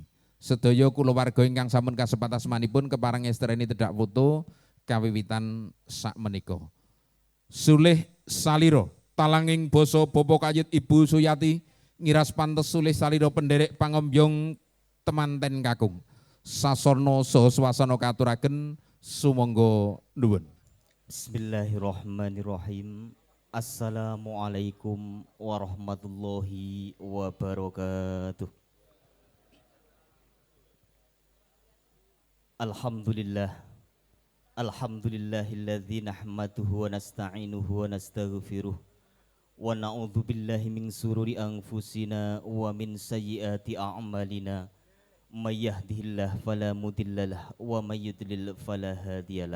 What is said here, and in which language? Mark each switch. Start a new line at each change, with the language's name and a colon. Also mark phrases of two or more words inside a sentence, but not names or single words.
Javanese: Sedaya kulawarga ingkang sampun kasebat asmanipun kepareng estreni tedak foto kawiwitan sakmenika. Sulih salira talanging basa Bapa Kayit Ibu Suyati ngiras pantes sulih salira penderek pangembyong temanten kakung sasana saha swasana katuraken sumangga nuwun.
Arabic: بسم الله الرحمن الرحيم. السلام عليكم ورحمة الله وبركاته. Alhamdulillah. الحمد لله الذي نحمده ونستعينه ونستغفره ونعوذ بالله من شرور أنفسنا ومن سيئات أعمالنا من يهده الله فلا مضل له ومن يضلل فلا هادي له.